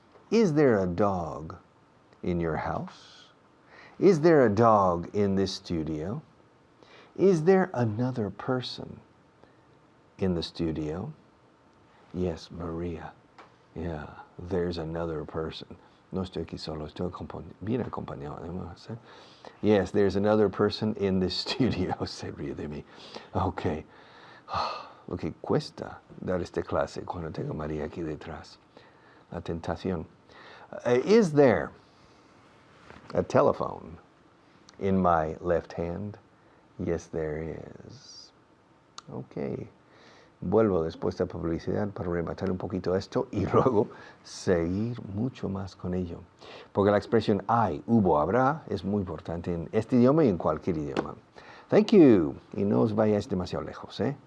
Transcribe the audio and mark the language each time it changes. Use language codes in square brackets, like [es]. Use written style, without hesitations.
[en] Is there a dog in your house? Is there a dog in this studio? Is there another person in the studio? Yes, Maria. Yeah, there's another person. [es] No estoy aquí solo, estoy bien acompañado. [en] Yes, there's another person in this studio. [es] Se ríe de mí. Okay. Lo que cuesta dar esta clase cuando tengo a María aquí detrás. La tentación. [en] Is there a telephone in my left hand? Yes, there is. Okay. [es] Vuelvo después de publicidad para rematar un poquito esto y luego seguir mucho más con ello. Porque la expresión hay, hubo, habrá es muy importante en este idioma y en cualquier idioma. [en] Thank you. [es] Y no os vayáis demasiado lejos, ¿eh?